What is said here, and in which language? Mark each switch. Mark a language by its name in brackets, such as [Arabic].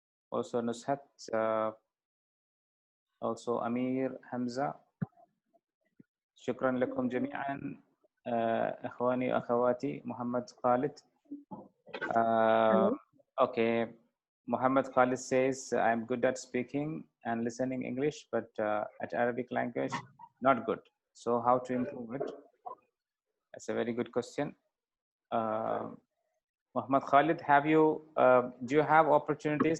[English] Also Nushat, also Amir Hamza. [Arabic] شكرا لكم جميعا إخواني وأخواتي. محمد خالد. [English] Okay, Muhammad Khalid says, I'm good at speaking and listening English, but at Arabic language, not good. So how to improve it? That's a very good question. Muhammad Khalid, do you have opportunities?